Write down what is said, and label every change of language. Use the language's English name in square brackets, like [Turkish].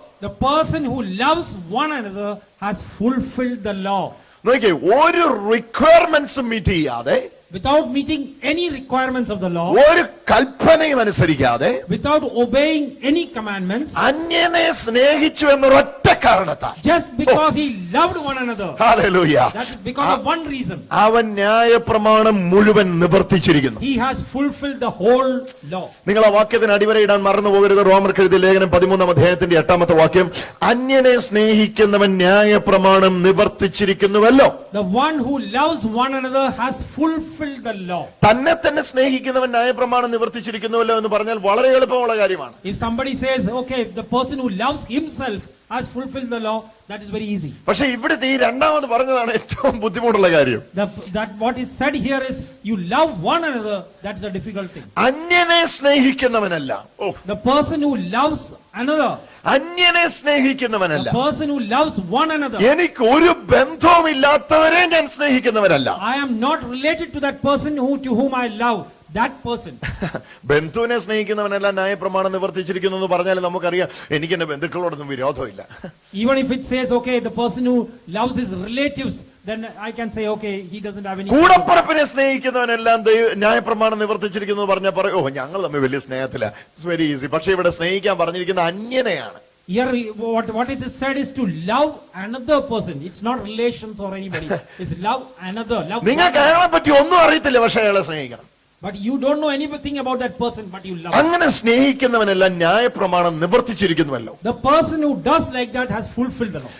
[English] The person who loves one another has fulfilled the law. [Malayalam] നോക്കിയേ, ഒരു റിക്വയർമെന്റ്സും meet ചെയ്യാതെ, [English] Without meeting any requirements of the law, [Malayalam] ഒരു കൽപ്പനയും അനുസരിക്കാതെ, [English] without obeying any commandments, [Malayalam] അന്യനെ സ്നേഹിച്ചു എന്നൊരൊറ്റ കാരണത്താൽ, [English] just because he loved one another, [Malayalam] hallelujah, [English] that is because of one reason, [Malayalam] അവൻ ന്യായപ്രമാണം മുഴുവൻ നിവർത്തിച്ചിരിക്കുന്നു. [English] he has fulfilled the whole law. [Malayalam] നിങ്ങൾ ആ വാക്യത്തിന് അടിവരയിടാൻ മറന്നു പോകരുത്. റോമർക്കെഴുതിയ ലേഖനം 13-ാം അധ്യായത്തിന്റെ 8-ാമത്തെ വാക്യം, അന്യനെ സ്നേഹിക്കുന്നവൻ ന്യായപ്രമാണം നിവർത്തിച്ചിരിക്കുന്നുവല്ലോ. [English] The one who loves one another has fulfilled the law. [Malayalam] തന്നെ തന്നെ സ്നേഹിക്കുന്നവൻ ന്യായപ്രമാണം നിവർത്തിച്ചിരിക്കുന്നുവല്ലോ എന്ന് പറഞ്ഞാൽ വളരെ എളുപ്പമുള്ള കാര്യമാണ്. [English] If somebody says, okay, the person who loves himself has fulfilled the law, that is very easy. [Malayalam] പക്ഷെ ഇവിടുത്തെ ഈ രണ്ടാമത് പറഞ്ഞതാണ് ഏറ്റവും ബുദ്ധിമുട്ടുള്ള കാര്യം. [English] That what is said here is, you love one another, that is a difficult thing. [Malayalam] അന്യനെ സ്നേഹിക്കുന്നവനല്ല, [English] The person who loves another, [Malayalam] അന്യനെ സ്നേഹിക്കുന്നവനല്ല, [English] the person who loves one another, [Malayalam] എനിക്ക് ഒരു ബന്ധവുമില്ലാത്തവരെ ഞാൻ സ്നേഹിക്കുന്നവനല്ല. [English] I am not related to that person to whom I love. That person. [Malayalam] ബന്ധുവിനെ സ്നേഹിക്കുന്നവനല്ല ന്യായപ്രമാണം നിവർത്തിച്ചിരിക്കുന്നു എന്ന് പറഞ്ഞാൽ നമുക്കറിയാം, എനിക്ക് എന്റെ ബന്ധുക്കളോടൊന്നും വിരോധമില്ല. [English] Even if it says, okay, the person who loves his relatives, then I can say, okay, he doesn't have any. [Malayalam] കൂടപ്പറപ്പിനെ സ്നേഹിക്കുന്നവനെല്ലാം ന്യായപ്രമാണം നിവർത്തിച്ചിരിക്കുന്നു എന്ന് പറഞ്ഞാൽ പറയും, ഞങ്ങൾ തമ്മിൽ വലിയ സ്നേഹത്തില്ല. [English] It's very easy. [Malayalam] പക്ഷെ ഇവിടെ സ്നേഹിക്കാൻ പറഞ്ഞിരിക്കുന്ന അന്യനെയാണ്. [English] Here, what it is said is to love another person. It's not relations or anybody. It's love another. Love. [Malayalam] നിങ്ങൾക്ക് അയാളെ പറ്റി ഒന്നും അറിയത്തില്ല, പക്ഷെ അയാളെ സ്നേഹിക്കണം. [English] But you don't know anything about that person, but you love. [Malayalam] അങ്ങനെ സ്നേഹിക്കുന്നവനെല്ലാം ന്യായപ്രമാണം നിവർത്തിച്ചിരിക്കുന്നുവല്ലോ. [English] The person who does like that has fulfilled the law.